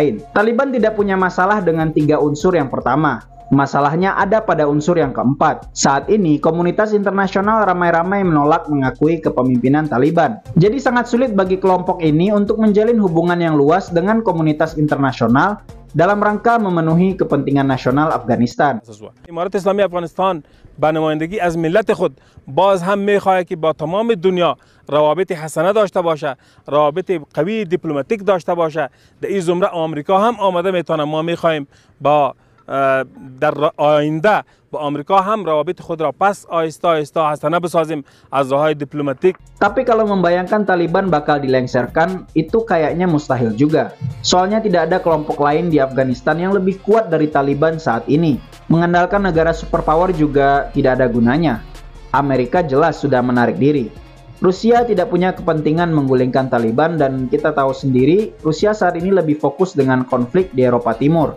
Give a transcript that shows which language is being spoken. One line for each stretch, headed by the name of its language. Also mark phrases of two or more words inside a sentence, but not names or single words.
Indonesian: Taliban tidak punya masalah dengan 3 unsur yang pertama, Masalahnya ada pada unsur yang keempat. Saat ini, komunitas internasional ramai-ramai menolak mengakui kepemimpinan Taliban. Jadi sangat sulit bagi kelompok ini untuk menjalin hubungan yang luas dengan komunitas internasional dalam rangka memenuhi kepentingan nasional Afghanistan.
Persian: امارات اسلامی افغانستان به نمایندگی از ملت خود باز هم می‌خواهد که با تمام دنیا روابط حسنه داشته باشه، روابط قوی دیپلماتیک داشته باشه. در این زمره آمریکا هم آمده میتونه. ما می‌خواهیم با در آینده با آمریکا هم روابط خود را پس آهسته آهسته حسنه بسازیم از راههای دیپلماتیک.
Indonesian: Tapi kalau membayangkan Taliban bakal dilengsarkan, itu kayaknya mustahil juga. Soalnya tidak ada kelompok lain di Afghanistan yang lebih kuat dari Taliban saat ini. Mengandalkan negara superpower juga tidak ada gunanya. Amerika jelas sudah menarik diri. Rusia tidak punya kepentingan menggulingkan Taliban dan kita tahu sendiri Rusia saat ini lebih fokus dengan konflik di Eropa Timur.